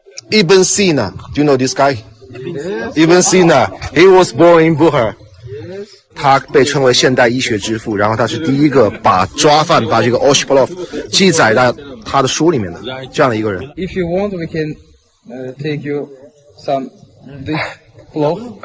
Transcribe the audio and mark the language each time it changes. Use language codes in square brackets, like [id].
[en] Ibn Sina, do you know this guy? Ibn Sina, he was born in Bukhara. [zh] 他被称为现代医学之父，然后他是第一个把抓饭把这个 Osh Plov 记载在他的书里面的这样的一个人。 [en] If you want, we can take you some this plov.